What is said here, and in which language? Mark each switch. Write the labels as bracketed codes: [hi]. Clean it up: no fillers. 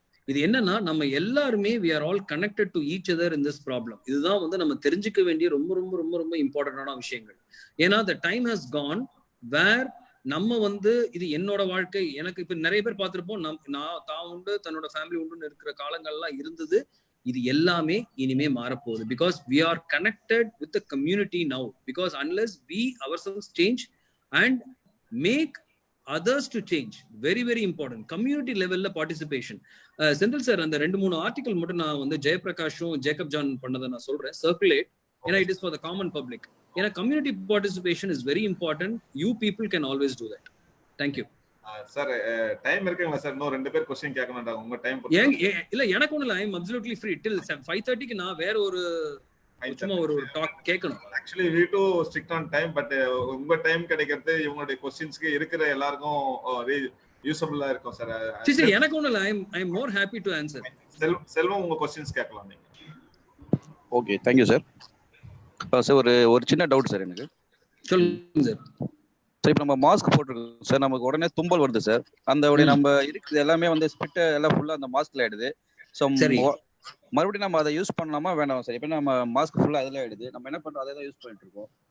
[ta] இது என்னன்னா, நம்ம எல்லாருமே [en] we are all connected to each other in this problem. [ta] இதுதான் வந்து நம்ம தெரிஞ்சுக்க வேண்டிய ரொம்ப ரொம்ப ரொம்ப ரொம்ப இம்பார்ட்டன்டான விஷயங்கள். ஏன்னா [en] the time has gone where [ta] நம்ம வந்து இது என்னோட வாழ்க்கை, எனக்கு இப்ப நிறைய பேர் பார்த்திருப்போம், நான் தான் உண்டு தன்னோட ஃபேமிலி உண்டுன்னு இருக்கிற காலங்கள்லாம் இருந்தது. இது எல்லாமே இனிமே மாறப்போகுது, [en] because we are connected with the community now. Because unless we ourselves change and make others to change, very very important, community level participation. [ta] Senthil sir அந்த 2-3 ஆர்டிகல் மட்டும் நான் வந்து ஜெயபிரகாஷும் ஜேக்கப் ஜான் பண்ணதை நான் சொல்றேன், சர்க்குலேட். [en] ஏன்னா it is for the common public. ஏன்னா community participation is very important. You people can always do that. Thank you. [ta] Sir time இருக்குங்களா சார்? இன்னும் 2 பேர் क्वेश्चन கேட்கணும்டா, உங்க டைம் இல்ல எனக்கு ஒண்ணு இல்ல, [en] I am absolutely free till [ta] 5:30க்கு நான் வேற ஒரு சும்மா ஒரு டாக் கேட்கணும். [en] Actually we too strict on time, but [ta] உங்க டைம் கிடைக்கிறது இவங்களுடைய क्वेश्चंस्க்கு இருக்கிற எல்லாருக்கும் யூஸ்ஃபுல்லா இருக்கும் சார். சரி, எனக்கு ஒண்ணு இல்ல, [en] I am more happy to answer. [ta] செல்வம் உங்க क्वेश्चंस கேட்கலாம் நீங்க. Okay, [en] thank you [ta] sir. Sir ஒரு சின்ன டவுட் சார் எனக்கு. சொல்லுங்க சார். சார் இப்போ நம்ம மாஸ்க் போட்டுருக்கோம் சார், நமக்கு உடனே தும்பல் வருது சார். அந்த நம்ம இருக்குது எல்லாமே வந்து ஸ்பிட் எல்லாம் ஃபுல்லா அந்த மாஸ்க்ல ஆயிடுது. ஸோ மறுபடியும் நம்ம அதை யூஸ் பண்ணலாமா வேண்டாம் சார்? இப்போ நம்ம மாஸ்க் ஃபுல்லா அதில் ஆயிடுது, நம்ம என்ன பண்றோம் அதை தான் யூஸ் பண்ணிட்டு இருக்கோம்.